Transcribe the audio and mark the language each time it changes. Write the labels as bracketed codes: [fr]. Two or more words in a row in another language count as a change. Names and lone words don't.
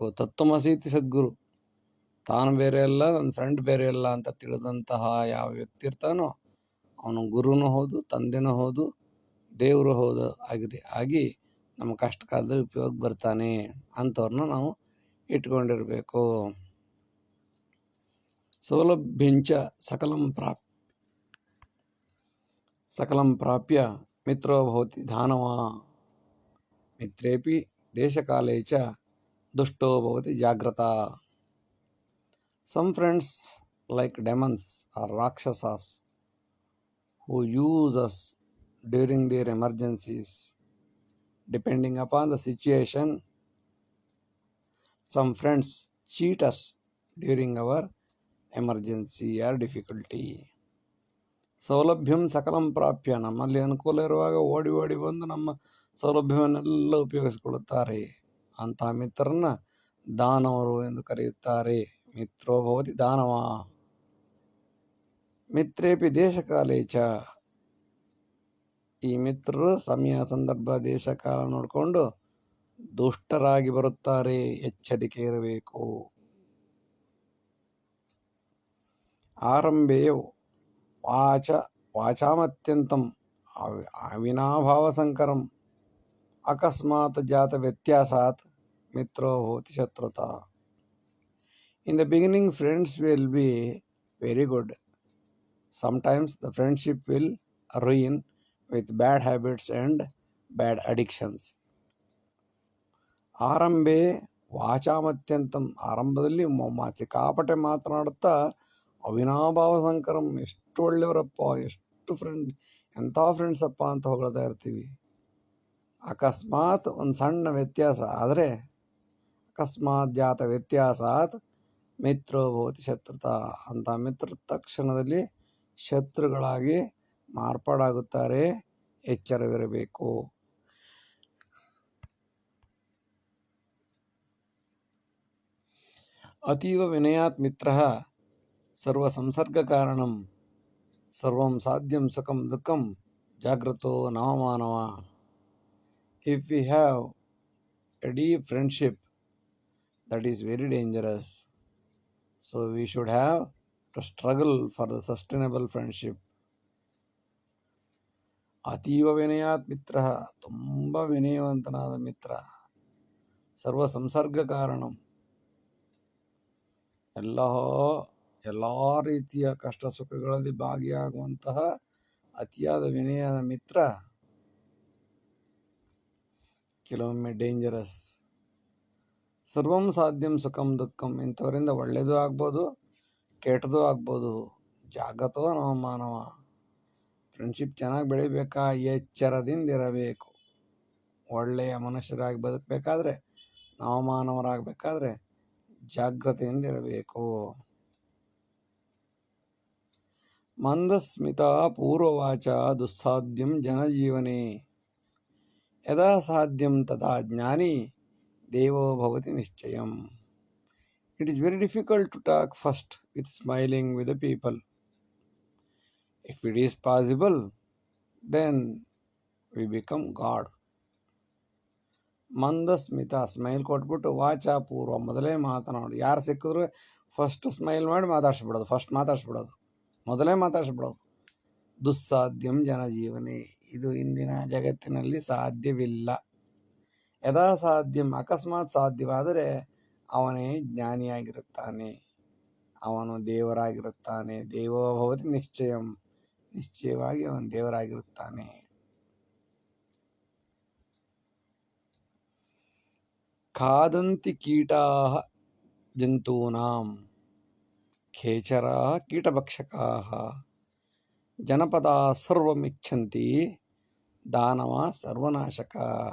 [kn] ತತ್ವಮಸೀತಿ ಸದ್ಗುರು, ತಾನು ಬೇರೆ ಅಲ್ಲ, ನನ್ನ ಫ್ರೆಂಡ್ ಬೇರೆ ಅಲ್ಲ ಅಂತ ತಿಳಿದಂತಹ ಯಾವ ವ್ಯಕ್ತಿ ಇರ್ತಾನೋ ಅವನು ಗುರುನೂ ಹೌದು, ತಂದೆನೂ ಹೌದು, ದೇವರು ಹೌದು ಆಗಿ ನಮ್ಮ ಕಷ್ಟ ಕಾಲದಲ್ಲಿ ಉಪಯೋಗ ಬರ್ತಾನೆ. ಅಂಥವ್ರನ್ನ ನಾವು ಇಟ್ಕೊಂಡಿರಬೇಕು. [sa] ಸೌಲಭ್ಯಂಚ ಸಕಲಂ ಪ್ರಾಪ್ಯ ಮಿತ್ರೋ ಭವತಿ ಧಾನವ, ಮಿತ್ರೇಪಿ ದೇಶಕಾಲೇ ಚ ದುಷ್ಟೋ ಭವತಿ ಜಾಗ್ರತ. [en] Some friends like demons or rakshasas who use us during their emergencies. Depending upon the situation, some friends cheat us during our emergency or difficulty. [sa] ಸೌಲಭ್ಯಂ ಸಕಲಂ ಪ್ರಾಪ್ಯ, [kn] ನಮ್ಮಲ್ಲಿ ಅನುಕೂಲ ಇರುವಾಗ ಓಡಿ ಓಡಿ ಬಂದು ನಮ್ಮ ಸೌಲಭ್ಯವನ್ನೆಲ್ಲ ಉಪಯೋಗಿಸಿಕೊಳ್ಳುತ್ತಾರೆ. ಅಂತಹ ಮಿತ್ರರನ್ನ ದಾನವರು ಎಂದು ಕರೆಯುತ್ತಾರೆ. [sa] ಮಿತ್ರೋ ಭವತಿ ದಾನವ, ಮಿತ್ರೇಪಿ ದೇಶಕಾಲೇ ಚ, [kn] ಈ ಮಿತ್ರರು ಸಮಯ ಸಂದರ್ಭ ದೇಶ ಕಾಲ ನೋಡಿಕೊಂಡು ದುಷ್ಟರಾಗಿ ಬರುತ್ತಾರೆ, ಎಚ್ಚರಿಕೆ ಇರಬೇಕು. [sa] ಆರಂಭೇ ವಾಚಾಮತ್ಯಂತಂ ಅವಿನಾಭಾವ ಸಂಕರಂ ಅಕಸ್ಮಾತ್ ಜಾತ ವ್ಯತ್ಯಾಸಾತ್ ಮಿತ್ರೋ ಭವತಿ ಶತ್ರುತ. [en] In the beginning, friends will be very good. Sometimes the friendship will ruin with bad habits and bad addictions. [sa] ಆರಂಭೆ ವಾಚಾಮತ್ಯಂತಂ, [kn] ಆರಂಭದಲ್ಲಿ ಸಿಕ್ಕಾಪಟ್ಟೆ ಮಾತನಾಡುತ್ತಾ [sa] ಅವಿನಾಭಾವ ಸಂಕರಂ, [kn] ಎಷ್ಟು ಒಳ್ಳೆಯವರಪ್ಪ, ಎಷ್ಟು ಫ್ರೆಂಡ್, ಎಂಥ ಫ್ರೆಂಡ್ಸಪ್ಪ ಅಂತ ಹೊಗಳ್ತಾ ಇರ್ತೀವಿ. ಅಕಸ್ಮಾತ್ ಒಂದು ಸಣ್ಣ ವ್ಯತ್ಯಾಸ ಆದರೆ, [sa] ಅಕಸ್ಮಾತ್ ಜಾತ ವ್ಯತ್ಯಾಸಾತ್ ಮಿತ್ರೋ ಭವತಿ ಶತ್ರುತ, [kn] ಅಂತ ಮಿತ್ರ ತಕ್ಷಣದಲ್ಲಿ ಶತ್ರುಗಳಾಗಿ ಮಾರ್ಪಾಡಾಗುತ್ತಾರೆ, ಎಚ್ಚರವಿರಬೇಕು. [sa] ಅತೀವ ವಿನಯಾತ್ ಮಿತ್ರಃ ಸರ್ವ ಸಂಸರ್ಗ ಕಾರಣಂ ಸರ್ವಂ ಸಾಧ್ಯಂ ಸುಖಂ ದುಃಖಂ Jagrato Navamanava. [en] If we have a deep friendship, that is very dangerous. So we should have to struggle for the sustainable friendship. [sa] ಅತೀವ ವಿನಯಾತ್ ಮಿತ್ರ, [kn] ತುಂಬ ವಿನಯವಂತನಾದ ಮಿತ್ರ. [sa] ಸರ್ವ ಸಂಸರ್ಗ ಕಾರಣಂ, [kn] ಎಲ್ಲ ರೀತಿಯ ಕಷ್ಟ ಸುಖಗಳಲ್ಲಿ ಭಾಗಿಯಾಗುವಂತಹ ಅತಿಯಾದ ವಿನಯದ ಮಿತ್ರ ಕೆಲವೊಮ್ಮೆ ಡೇಂಜರಸ್. [sa] ಸರ್ವಂ ಸಾಧ್ಯಂ ಸುಖಂ ದುಃಖಂ, [kn] ಇಂಥವರಿಂದ ಒಳ್ಳೆಯದು ಆಗ್ಬೋದು ಕೆಟ್ಟದು ಆಗ್ಬೋದು. [sa] ಜಾಗತೋ ನವಮಾನವ, [kn] ಫ್ರೆಂಡ್ಶಿಪ್ ಚೆನ್ನಾಗಿ ಬೆಳಿಬೇಕಾ ಎಚ್ಚರದಿಂದ ಇರಬೇಕು. ಒಳ್ಳೆಯ ಮನುಷ್ಯರಾಗಿ ಬದುಕಬೇಕಾದ್ರೆ, ನವಮಾನವರಾಗಬೇಕಾದ್ರೆ ಜಾಗ್ರತೆಯಿಂದ ಇರಬೇಕು. [sa] ಮಂದಸ್ಮಿತ ಪೂರ್ವವಾಚ ದುಸ್ಸಾಧ್ಯಂ ಜನಜೀವನೆ, ಯದಾ ಸಾಧ್ಯಂ ತದಾ ಜ್ಞಾನಿ ದೇವೋ ಭವತಿ ನಿಶ್ಚಯಂ. [en] It is very difficult to talk first with smiling with the people. If it is possible, then we become God. [kn] ಮಂದಸ್ಮಿತ, ಸ್ಮೈಲ್ ಕೊಟ್ಬಿಟ್ಟು, [sa] ವಾಚ ಪೂರ್ವ, [kn] ಮೊದಲೇ ಮಾತನಾಡು. ಯಾರು ಸಿಕ್ಕಿದ್ರು [en] first smile [kn] ಮಾಡಿ ಮಾತಾಡಿಸ್ಬಿಡೋದು, ಮೊದಲೇ ಮಾತಾಡಿಸ್ಬಿಡೋದು. [sa] ದುಸ್ಸಾಧ್ಯಂ ಜನಜೀವನೆ, [kn] ಇದು ಇಂದಿನ ಜಗತ್ತಿನಲ್ಲಿ ಸಾಧ್ಯವಿಲ್ಲ. [sa] ಯದಾ ಸಾಧ್ಯಂ, [kn] ಅಕಸ್ಮಾತ್ ಸಾಧ್ಯವಾದರೆ ಅವನೇ ಜ್ಞಾನಿಯಾಗಿರುತ್ತಾನೆ, ಅವನು ದೇವರಾಗಿರುತ್ತಾನೆ. [sa] ದೇವೋ ಭವತಿ ನಿಶ್ಚಯಂ, [kn] ನಿಶ್ಚಯವಾಗಿ ಅವನು ದೇವರಾಗಿರುತ್ತಾನೆ. [sa] ಖಾದಂತಿ ಕೀಟಾಃ ಜಂತೂನಾಂ, ಖೇಚರಾಃ ಕೀಟಭಕ್ಷಕಾಃ, ಜನಪದಾಃ ಸರ್ವಮಿಚ್ಛಂತಿ, ದಾನವಾಃ ಸರ್ವನಾಶಕಾಃ.